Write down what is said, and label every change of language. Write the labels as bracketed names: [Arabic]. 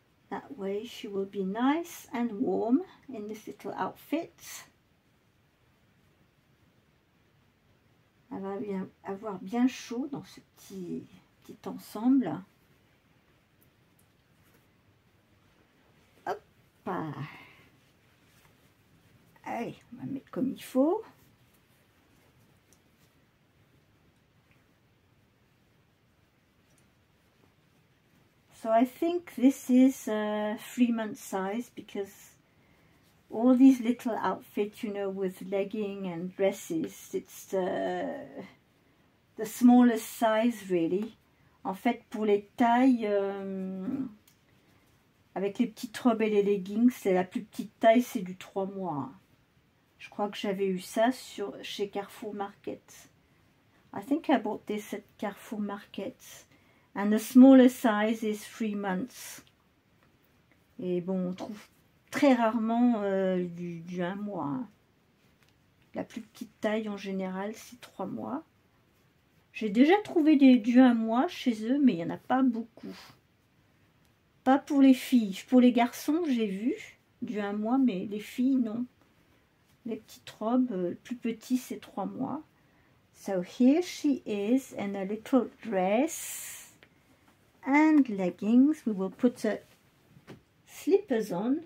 [English] That way she will be nice and warm in this little outfit. [French] Elle va avoir bien chaud dans ce petit ensemble. Hop. Allez, on va mettre comme il faut. [English] So I think this is 3 month size, because all these little outfits, you know, with legging and dresses, it's the smallest size really. [French] En fait, pour les tailles avec les petites robes et les leggings. C'est la plus petite taille, c'est du 3 mois. Je crois que j'avais eu ça chez Carrefour Market. [English] I think I bought this at Carrefour Market. And the smaller size is 3 months. [French] Et bon, on trouve très rarement du 1 mois. Hein. La plus petite taille en général, c'est 3 mois. J'ai déjà trouvé du 1 mois chez eux, mais il n'y en a pas beaucoup. Pas pour les filles. Pour les garçons, j'ai vu du 1 mois, mais les filles, non. Les petites robes, le plus petit, c'est 3 mois. [English] So here she is in a little dress and leggings. We will put her slippers on.